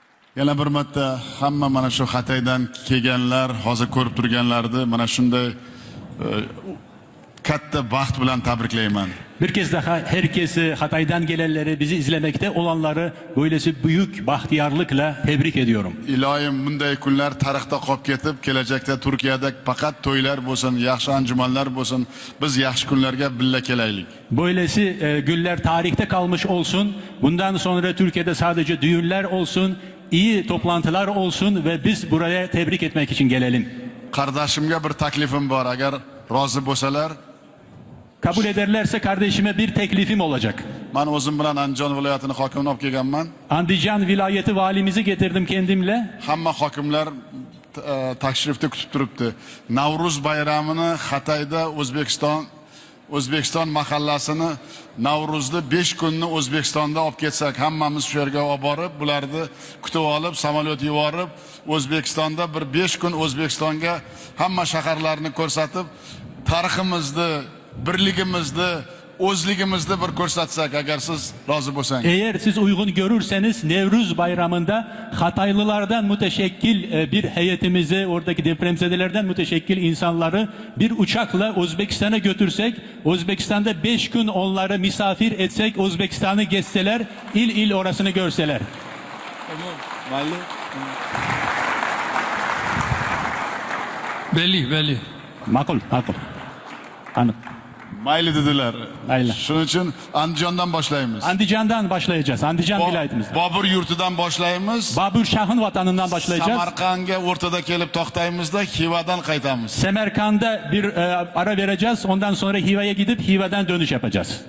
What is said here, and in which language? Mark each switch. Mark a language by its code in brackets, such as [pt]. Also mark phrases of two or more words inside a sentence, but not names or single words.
[uz] Yana bir marta hamma mana shu Xitoydan kelganlar, hozir ko'rib turganlarni mana shunday katta baxt bilan tabriklayman. [tr] Bir kez daha herkesi, Hatay'dan gelenleri, bizi izlemekte olanları böylesi büyük bahtiyarlıkla tebrik ediyorum. [uz] Iloyim bunday kunlar tarixda qolib ketib, kelajakda Turkiyada faqat to'ylar bo'lsin, yaxshi anjumanlar bo'lsin, biz yaxshi kunlarga birga kelaylik. [tr] Böylesi günler tarihte kalmış olsun. Bundan sonra Türkiye'de sadece düğünler olsun, iyi toplantılar olsun ve biz buraya tebrik etmek için gelelim. [uz] Qardoshimga bir taklifim bor, agar rozi bo'lsalar. [tr] Kabul ederlerse kardeşime bir teklifim olacak. [uz] Men o'zim bilan Andijon viloyatining hokimini olib kelganman. [tr] Andijan vilayeti valimizi getirdim kendimle. [uz] Hamma hokimlar tashrifda kutib turibdi. Navruz bayramini Xitoyda O'zbekiston mahallasini Navruzda 5 kunni O'zbekistonda olib ketsak, hammamiz shu yerga olib borib, bularni kutib olib, samolyot yuborib, O'zbekistonda bir 5 kun O'zbekistonga hamma shaharlarni ko'rsatib, tariximizni, birligimizni, o'zligimizni bir ko'rsatsak, agar siz rozi bo'lsangiz. [tr] Eğer siz uygun görürseniz Nevruz bayramında Hataylılardan müteşekkil bir heyetimizi, oradaki depremzedelerden müteşekkil insanları bir uçakla Özbekistan'a götürsek, Özbekistan'da 5 gün onları misafir etsek, Özbekistan'ı gezseler, il il orasını görseler. Belli. Makul. Anladım. [uz] Mayli dedilar. Mayli. Shuning uchun Andijondan boshlaymiz. [tr] Andijan'dan başlayacağız. Andijan vilayetimizden. [uz] Bobur yurtidan boshlaymiz. [tr] Babur Şah'ın vatanından başlayacağız. [uz] Samarqandga o'rtada kelib to'xtaymizda, Xivadan qaytamiz. [tr] Semerkand'da bir ara vereceğiz. Ondan sonra Hiva'ya gidip Hiva'dan dönüş yapacağız.